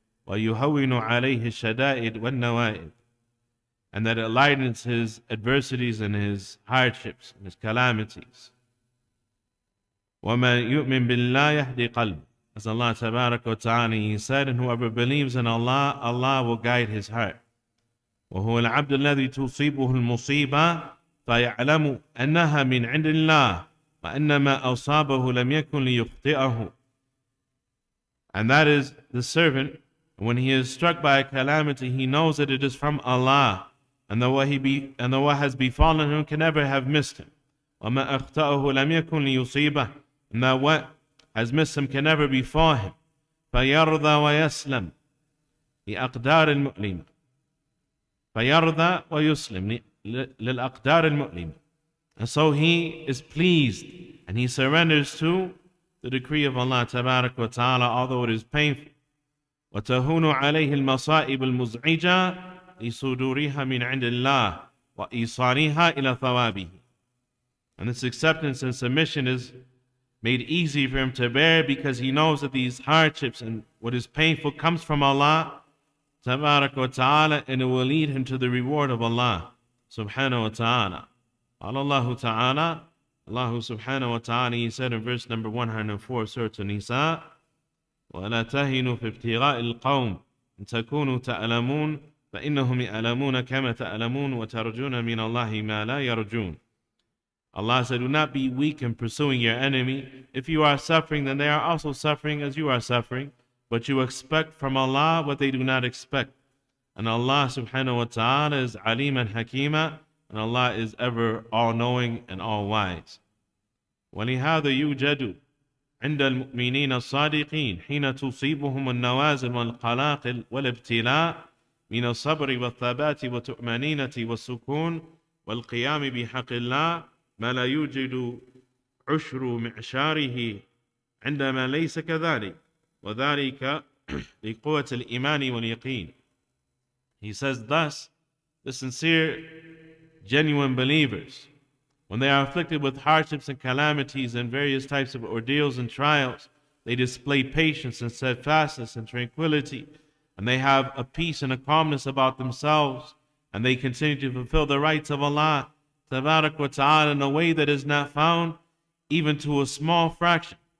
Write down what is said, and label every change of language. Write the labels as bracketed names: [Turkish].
[Arabic] وَيُهَوِّنُ عَلَيْهِ الشَّدَائِدْ وَالنَّوَائِدْ, [English] and that it lightens his adversities and his hardships and his calamities. [Arabic] وَمَنْ يُؤْمِنْ بِاللَّهِ يَهْدِ قَلْبِ, [English] as Allah Tabarak wa Ta'ala, He said, and whoever believes in Allah, Allah will guide his heart. [Arabic] وهو العبد الذي تصيبه المصيبة فيعلم أنها من عند الله وأن ما أصابه لم يكن ليخطئه. [English] And that is the servant, when he is struck by a calamity, he knows that it is from Allah, and that what has befallen him can never have missed him. [Arabic] وَمَا أَخْطَأَهُ لَمْ يَكُنْ لِيُصِيبَهُ, [English] and that what has missed him can never befall him. [Arabic] فَيَرْضَى وَيَسْلَمْ لِأَقْدَارِ الْمُؤْلِمِ. فَيَرْضَى وَيُسْلِمْ لِلْأَقْدَارِ الْمُؤْلِمِ. [English] And so he is pleased and he surrenders to the decree of Allah Tabarak wa Ta'ala, although it is painful. [Arabic] وَتَهُونُ عَلَيْهِ الْمَصَائِبُ الْمُزْعِجَةِ لِصُدُورِهَا مِنْ عِنْدِ اللَّهِ وَإِيصَالِهَا إِلَى ثَوَابِهِ. [English] And this acceptance and submission is made easy for him to bear because he knows that these hardships and what is painful comes from Allah Tabarak wa Ta'ala, and it will lead him to the reward of Allah Subhanahu wa Ta'ala. Allah Ta'ala, Allah Subhanahu wa Ta'ala, He said in verse number 104 of Surah An-Nisa, [Arabic] وَلَا تَهِنُوا فِي ابْتِغَاءِ الْقَوْمِ إِن تَكُونُوا تَأْلَمُونَ فَإِنَّهُمْ يَأْلَمُونَ كَمَا تَأْلَمُونَ وَتَرْجُونَ مِنَ اللَّهِ مَا لَا يَرْجُونَ. [English] Allah said, do not be weak in pursuing your enemy. If you are suffering, then they are also suffering as you are suffering. But you expect from Allah what they do not expect. And Allah Subhanahu wa Ta'ala is Alim and Hakima, and Allah is ever all-knowing and all-wise. [Arabic] وَلِهَذَا يُوجَدُ عند المؤمنين الصادقين حين تصيبهم النوازل والقلاقل والابتلاء من الصبر والثبات والطمأنينة والسكون والقيام بحق الله ما لا يوجد عشر معشاره عندما ليس كذلك وذلك لقوة الإيمان واليقين. [English] He says thus, the sincere, genuine believers, when they are afflicted with hardships and calamities and various types of ordeals and trials, they display patience and steadfastness and tranquility, and they have a peace and a calmness about themselves, and they continue to fulfill the rights of Allah Tabarak wa Ta'ala in a way that is not found even to a small fraction.